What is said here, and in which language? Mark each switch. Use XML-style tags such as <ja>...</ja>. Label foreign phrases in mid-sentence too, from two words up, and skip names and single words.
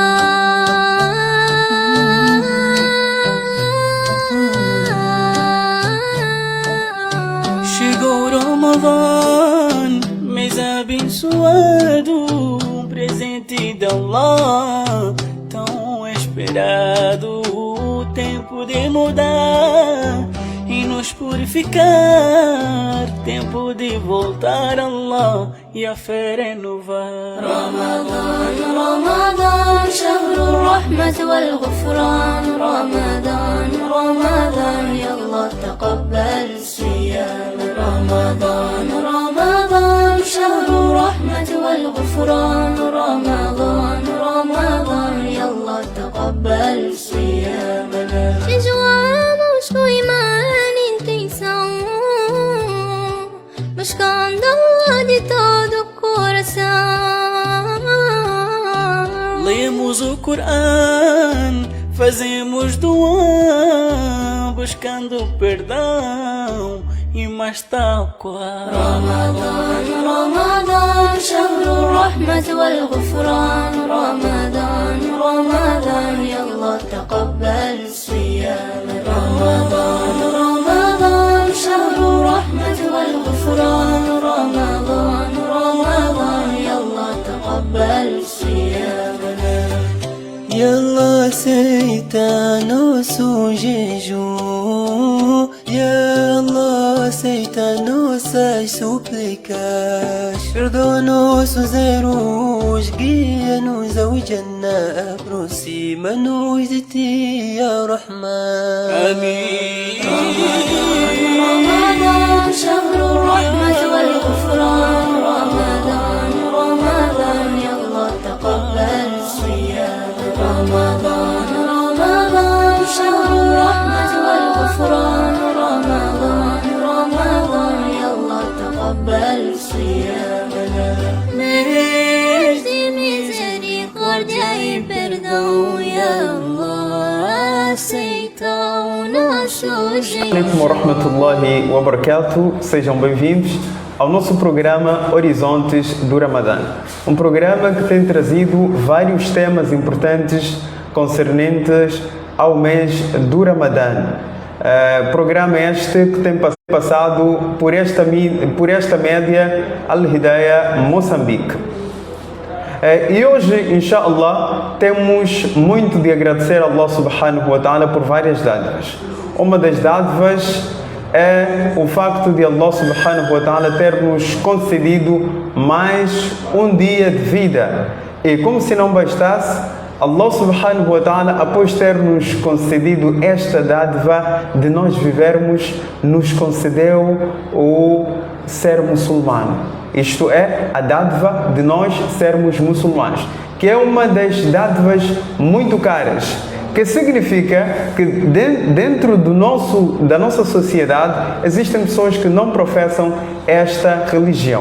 <pt>Chegou Ramadan, mês abençoado, presente de Allah, tão esperado, o tempo de mudar e nos purificar, tempo de voltar a Allah e a fé renovar.</pt> <ar>رمضان رمضان شهر الرحمة والغفران رمضان رمضان يلا تقبل صيام رمضان رمضان شهر الرحمة والغفران رمضان رمضان يلا تقبل صيامنا</ar> <pt>Jejuamos com imã e intenção, buscando Allah de todo o coração. Lemos o Coran, fazemos doa, buscando perdão e mais taqwa.</pt> <ar>رمضان رمضان شهر الرحمة والغفران رمضان رمضان يلا تقبل صيام رمضان رمضان شهر الرحمة والغفران رمضان رمضان يلا تقبل صيامنا</ar> <pt>Yalla aceita nosso jejum, Yalla aceita nossas súplicas, perdoa nossos erros, guia-nos ao Jannah, aproxima-nos de ti,</pt> <ar>يا رحمن.</ar> <pt>Amém.</pt> <ar>رمضان شهر الرحمة والغفران رمضان رمضان يلا تقبل صيام رمضان رمضان شهر الرحمة والغفران رمضان رمضان يلا تقبل صيامنا</ar> <pt>mês de misericórdia e perdão</pt> <ar>يا الله</ar> <pt>aceita o nosso jeito.</pt> <ar>عليكم ورحمة الله وبركاته.</ar> <pt>Sejam bem-vindos ao nosso programa Horizontes do Ramadã. Um programa que tem trazido vários temas importantes concernentes ao mês do Ramadã. Programa este que tem passado por esta média Al-Hidayah Moçambique. E hoje, inshallah, temos muito de agradecer a Allah</pt> <ar>سبحانه وتعالى</ar> <pt>por várias dádivas. Uma das dádivas é o facto de Allah</pt> <ar>سبحانه وتعالى</ar> <pt>ter nos concedido mais um dia de vida. E como se não bastasse,</pt> <ar>الله سبحانه وتعالى,</ar> <pt>após ter nos concedido esta dádiva de nós vivermos, nos concedeu o ser muçulmano. Isto é, a dádiva de nós sermos muçulmanos, que é uma das dádivas muito caras, que significa que dentro da nossa sociedade existem pessoas que não professam esta religião.</pt>